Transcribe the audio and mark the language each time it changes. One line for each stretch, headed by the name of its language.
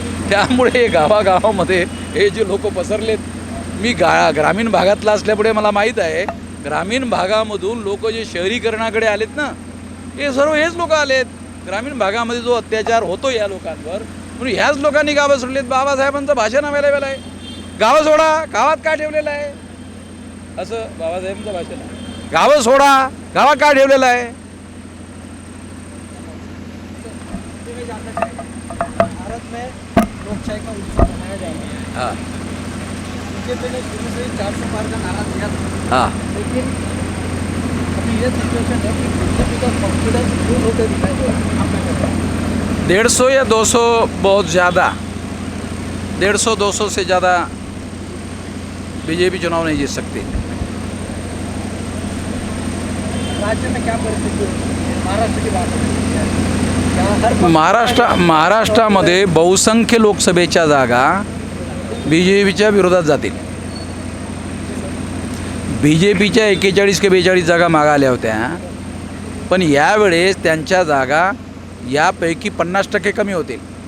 Marathi: त्यामुळे गावागावामध्ये हे जे लोक पसरलेत, मी ग्रामीण भागातला असल्यामुळे मला माहीत आहे, ग्रामीण भागामधून लोक जे शहरीकरणाकडे आलेत ना, हे सर्व हेच लोक आलेत. ग्रामीण भागामध्ये जो अत्याचार होतो या लोकांवर, म्हणून ह्याच लोकांनी गावं सोडलेत. बाबासाहेबांचं भाषण अवेलेबल आहे, गावं सोडा, गावात का ठेवलेलं आहे, असं बाबासाहेबांचं भाषण आहे. गावं सोडा, गावात का ठेवलेलं आहे.
Hindi: भारत में लोकशाही का उत्सव मनाया जाएगा. हाँ बीजेपी ने शुरू से 400 पार का नारा दिया था. हाँ, लेकिन अभी ये सिचुएशन है कि बीजेपी का कॉन्फिडेंस लूज होते दिखाई दे रहा है. आप क्या कहते हैं? 150 या 200 बहुत ज़्यादा, 150-200 से ज़्यादा बीजेपी चुनाव नहीं जीत सकती. राज्य में क्या परिस्थिति है? महाराष्ट्र की बात है.
Marathi: महाराष्ट्रामध्ये बहुसंख्य लोकसभेच्या जागा बीजेपीच्या विरोधात जातील. बीजेपीच्या 41 की 42 जागा मागे आल्या होत्या, पण यावेळेस त्यांच्या जागा यापैकी 50% कमी होतील.